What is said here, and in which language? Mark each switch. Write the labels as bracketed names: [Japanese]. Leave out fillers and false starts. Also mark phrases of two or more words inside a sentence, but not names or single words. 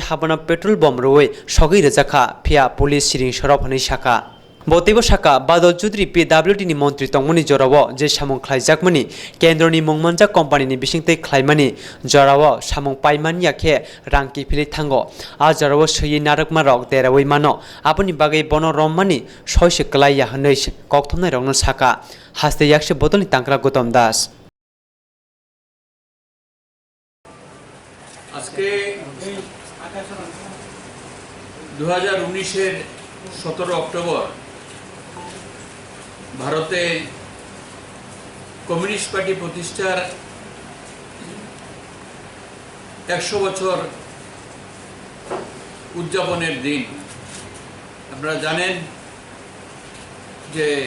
[Kok Borok] habana petrol bomb roi sogei rejakha phia police siring sorop hani shaka Botebo Shaka Badal Choudhury PWD ni mantri tongmani jorawo je samung khlaijakmani kendroni mungmanja company ni bisingtei khlaimani jorawo samung paimani yakhe rangki phili thango a jorawo sui narakma rok derawai mano apni bagai bono rommani soise klaiya hanei kokthomnai rokno saka haste yakse botolni tangkra Gautam Das [Bangla] আজকে 2019 এর 17 অক্টোবর ভারতে কমিউনিস্ট পার্টি প্রতিষ্ঠার 100 বছর উদযাপনের দিন আপনারা জানেন যে